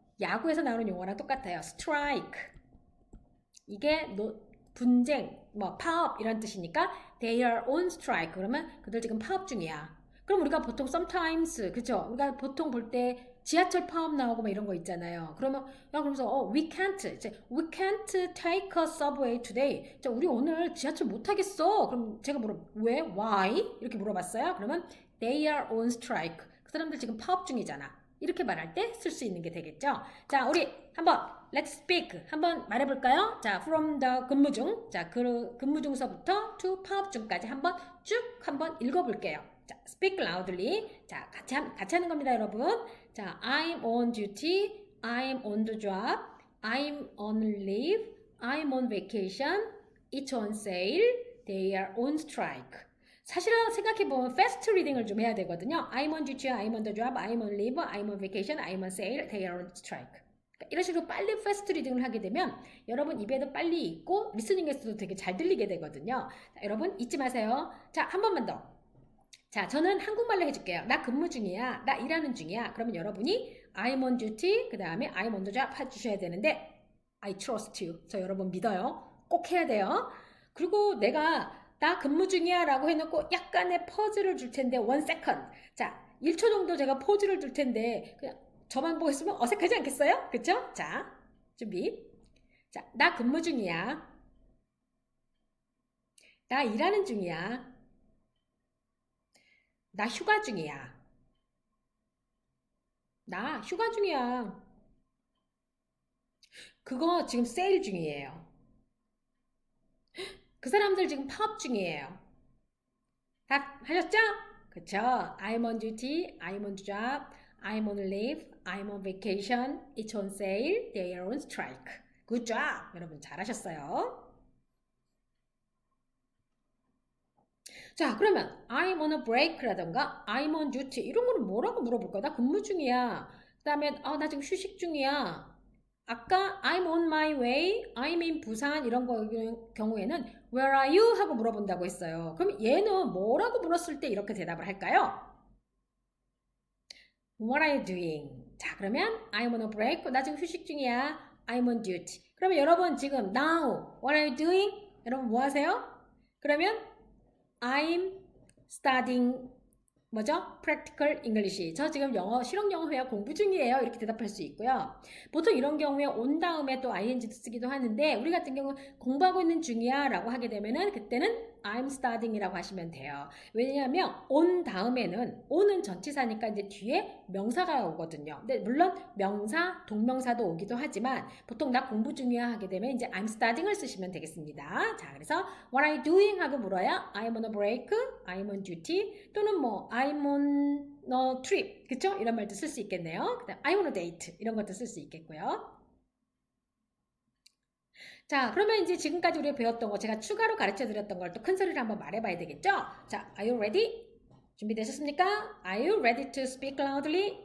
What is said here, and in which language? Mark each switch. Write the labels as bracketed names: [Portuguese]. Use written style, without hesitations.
[Korean] 야구에서 나오는 용어랑 똑같아요. strike. 이게 분쟁, 뭐 파업 이런 뜻이니까 [English] they are on strike. [Korean] 그러면 그들 지금 파업 중이야. 그럼 우리가 보통 sometimes, 그쵸? 우리가 보통 볼 때 지하철 파업 나오고 막 이런 거 있잖아요. 그러면 그러면서 [English] we can't take a subway today. [Korean] 자, 우리 오늘 지하철 못 타겠어. 그럼 제가 왜? Why? 이렇게 물어봤어요. [English] 그러면 they are on strike. [Korean] 그 사람들 지금 파업 중이잖아. 이렇게 말할 때 쓸 수 있는 게 되겠죠. 자, 우리 한번 [English] let's speak [Korean] 한번 말해볼까요? 자, [English] from the [Korean] 근무 중, 자, 그 근무 중서부터 to 파업 중까지 한번 읽어볼게요. [English] 자, speak loudly. [Korean] 자, 같이 하는 겁니다, 여러분. [English] 자, I'm on duty, I'm on the job, I'm on leave, I'm on vacation, it's on sale, they are on strike. [Korean] 사실은 생각해보면 fast reading을 좀 해야 되거든요. [English] I'm on duty, I'm on the job, I'm on leave, I'm on vacation, I'm on sale, they are on strike. [Korean] 그러니까 이런 식으로 빨리 fast reading을 하게 되면 여러분 입에도 빨리 있고 리스닝에서도 되게 잘 들리게 되거든요. 자, 여러분 잊지 마세요. 자, 한 번만 더. 자, 저는 한국말로 해줄게요. 나 근무 중이야. 나 일하는 중이야. 그러면 여러분이 I'm on duty, 그 다음에 I'm on the job 해주셔야 되는데 I trust you. 저 여러분 믿어요. 꼭 해야 돼요. 그리고 내가 나 근무 중이야 라고 해놓고 약간의 퍼즈를 줄 텐데 1 second. 자, 1초 정도 제가 포즈를 줄 텐데 그냥 저만 보고 있으면 어색하지 않겠어요? 그쵸? 자, 준비. 자, 나 근무 중이야. 나 일하는 중이야. 나 휴가 중이야. 나 휴가 중이야. 그거 지금 세일 중이에요. 그 사람들 지금 파업 중이에요. 다 하셨죠? 그쵸? [English] I'm on duty, I'm on job, I'm on leave, I'm on vacation, it's on sale, they are on strike. Good job! [Korean] 여러분 잘하셨어요. 자, 그러면 [English] I'm on a break [Korean] 라던가 [English] I'm on duty [Korean] 이런 거는 뭐라고 물어볼까요? 나 근무 중이야. 그 다음에 나 지금 휴식 중이야. 아까 [English] I'm on my way, I'm in [Korean] 부산 이런 경우에는 [English] Where are you? [Korean] 하고 물어본다고 했어요. 그럼 얘는 뭐라고 물었을 때 이렇게 대답을 할까요? [English] What are you doing? [Korean] 자, 그러면 [English] I'm on a break. [Korean] 나 지금 휴식 중이야. [English] I'm on duty. [Korean] 그러면 여러분 지금 [English] now what are you doing? [Korean] 여러분 뭐 하세요? 그러면 [English] I'm studying [Korean] 뭐죠? [English] Practical English. [Korean] 저 지금 실용 영어 회화 공부 중이에요. 이렇게 대답할 수 있고요. 보통 이런 경우에 온 다음에 또 ing도 쓰기도 하는데 우리 같은 경우 공부하고 있는 중이야 라고 하게 되면은 그때는 [English] I'm studying [Korean] 이라고 하시면 돼요. 왜냐하면 on 다음에는 on은 전치사니까 이제 뒤에 명사가 오거든요. 근데 물론 명사, 동명사도 오기도 하지만 보통 나 공부 중이야 하게 되면 이제 [English] I'm studying [Korean] 을 쓰시면 되겠습니다. 자, 그래서 [English] what are you doing [Korean] 하고 물어야 [English] I'm on a break, I'm on duty [Korean] 또는 뭐 [English] I'm on a trip [Korean] 그쵸? 이런 말도 쓸 수 있겠네요. 그다음 [English] I'm on a date [Korean] 이런 것도 쓸 수 있겠고요. 자, 그러면 이제 지금까지 우리가 배웠던 거 제가 추가로 가르쳐 드렸던 걸 또 큰 소리로 한번 말해봐야 되겠죠? [English] 자, are you ready? [Korean] 준비되셨습니까? [English] Are you ready to speak loudly?